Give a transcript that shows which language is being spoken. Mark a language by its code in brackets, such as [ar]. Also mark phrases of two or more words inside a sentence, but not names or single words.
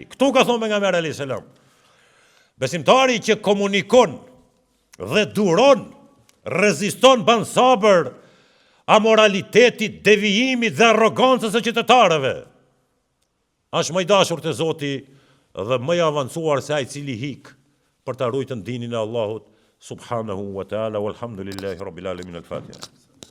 [sq] Këtu ka thonë pejgamberi [ar] عليه السلام. [sq] Besimtari që komunikon dhe duron, reziston, ban sabër amoralitetit, devijimit dhe arrogancës së qytetarëve. Është më i dashur te Zoti dhe më i avancuar se ai i cili hik për ta ruajtur dinin e Allahut [ar] سبحانه وتعالى والحمد لله رب العالمين الفاتحة.